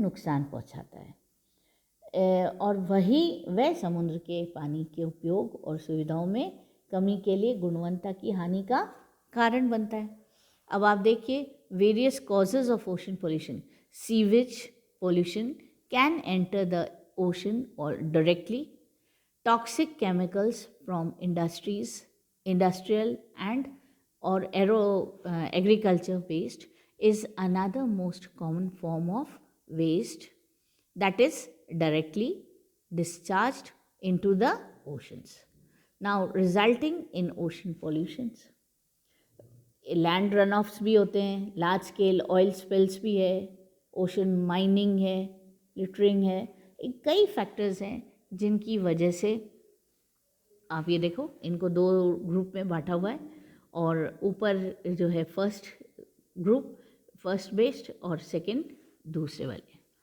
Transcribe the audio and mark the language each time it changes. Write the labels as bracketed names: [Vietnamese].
[Hindi] नुकसान पहुंचाता है। और वह समुद्र के पानी के उपयोग और सुविधाओं में कमी के लिए गुणवत्ता की हानि का कारण बनता है। अब आप देखिए [English] Various causes of ocean pollution. Sewage pollution can enter the ocean और directly. Toxic chemicals from industries, industrial and or agriculture waste is another most common form of waste that is directly discharged into the oceans, now resulting in ocean pollutions. [Hindi] Land run offs भी होते हैं, large scale oil spills भी है, ocean mining है, littering है, कई factors हैं जिनकी वजह से आप ये देखो इनको दो ग्रुप में बांटा हुआ है और ऊपर जो है फर्स्ट ग्रुप फर्स्ट बेस्ड और सेकंड दूसरे वाले।